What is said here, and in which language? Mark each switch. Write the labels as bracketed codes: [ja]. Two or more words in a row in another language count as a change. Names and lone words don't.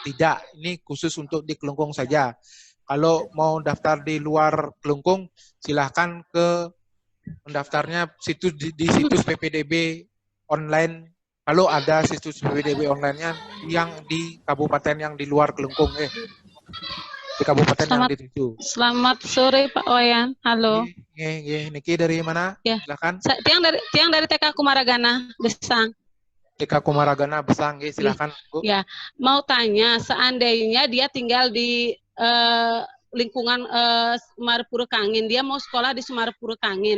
[id] Tidak, ini khusus untuk di Kelungkung saja. Kalau mau daftar di luar Kelungkung, silahkan ke mendaftarnya di situs PPDB online, kalau ada situs PPDB online-nya yang di kabupaten yang di luar Kelungkung, di kabupaten yang dituju. Selamat sore Pak Wayan. Halo. Niki dari mana? Ya. Silakan. Tiang dari TK Kumaragana, Besang. TK Kumaragana, Besang, silakan Bu. Ya, mau tanya, seandainya dia tinggal di lingkungan Sumarepuro Kangin, dia mau sekolah di Sumarepuro Kangin.